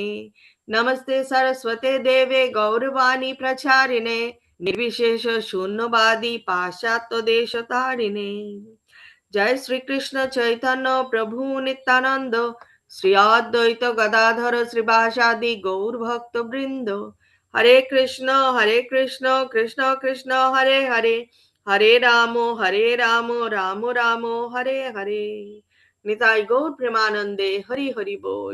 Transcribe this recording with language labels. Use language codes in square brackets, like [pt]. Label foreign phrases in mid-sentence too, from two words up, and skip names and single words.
[sa] नमस्ते सरस्वते देवे गौरवाणी प्रचारिणे निर्विशेष शून्यवादी पाश्चात्य देशतारिणे। जय श्री कृष्ण चैतन्य प्रभु नित्यानंद श्री अद्वैत गदाधर श्रीवासादि गौर भक्त वृंद। हरे कृष्ण कृष्ण कृष्ण हरे हरे, हरे राम राम राम हरे हरे। [bn] নিতাই গৌর প্রেমানন্দে হরি হরি বোল।